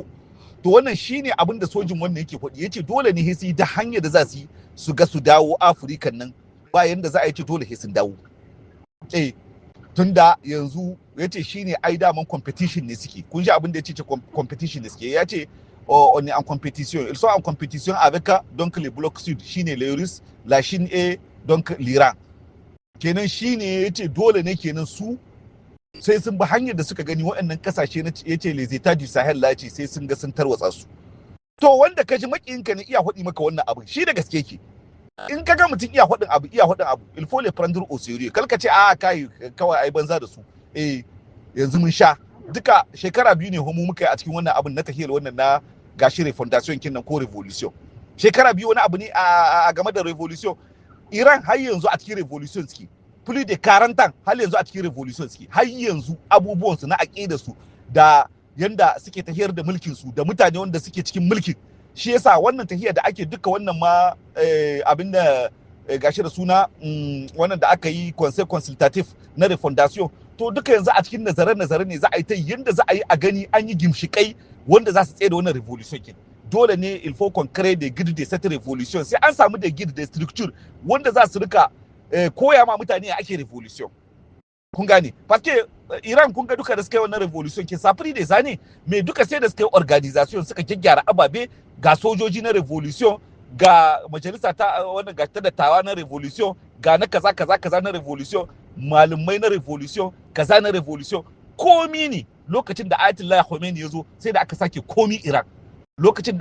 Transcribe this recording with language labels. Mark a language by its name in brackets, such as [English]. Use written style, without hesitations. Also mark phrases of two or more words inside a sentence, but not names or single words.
[Hausa] To wannan shine abin da sojin wannan yake faɗi yace dole ne sai da hanyar da za su ga su dawo Afirikan nan ba yanda za a yi ce dole sai sun dawo. Tunda yanzu yace shine ai daman competition ne suke. Kun ji abin da yace competition ne suke. [French] Yace on est en compétition. Ils sont en compétition avec donc les blocs sud shine les Russes, la Chine et donc l'Iran. [Hausa] Kenan shine yace dole ne kenan su sai sun bi hanyar da suka gani waɗannan kasashe na yace [French] les États du Sahel [Hausa] la ce sai sun ga sun tarwatsa su. To wanda kaji makiyinka ne iya hudi maka wannan abin shi da gaske yake. In kaga mutum iya hudin abu [French] il faut les prendre au sérieux. [Hausa] Kalka ce a kai kawai ai banza da su. Yanzu mun sha duka shekara biyu ne mu muka yi a cikin wannan abin na tahiyar wannan na gashi refondation kin nan ko revolution. Shekara biyu wani abu ne a game da revolution. Iran har yanzu a cikin revolution suke. [French] Plus de 40 ans [Hausa] har yanzu a cikin revolution suke. Har yanzu abubuwan su na aqida su da yanda suke tahiyar da mulkin su da mutane wanda suke cikin mulkin. Shi yasa wannan tahiyar da ake duka wannan ma abin da gashi da suna wannan da aka yi [French] conseil consultatif [Hausa] na refondation to duka yanzu a cikin nazare ne za a yi ta yanda za a yi a gani an yi gimshikai wanda za su tsaye da wannan revolution kin. Dole ne [French] il faut qu'on crée des guides de cette révolution [Hausa] sai an samu da [French] guide de structure [Hausa] wanda za su rika koya ma mutane ake revolution. Kun gane [French] parce que [Hausa] Iran kun ga duka da suka yi wannan revolution kin safari da zane me duka sai da suka yi organisation suka gyaggyara ababe ga sojoji na revolution ga majalisa ta wannan ga ta dattawa na revolution ga na kaza na revolution malumai na revolution kaza na revolution komi ne lokacin da Ayatollah Khomeini ya zo sai da aka sake komi Iran lokacin da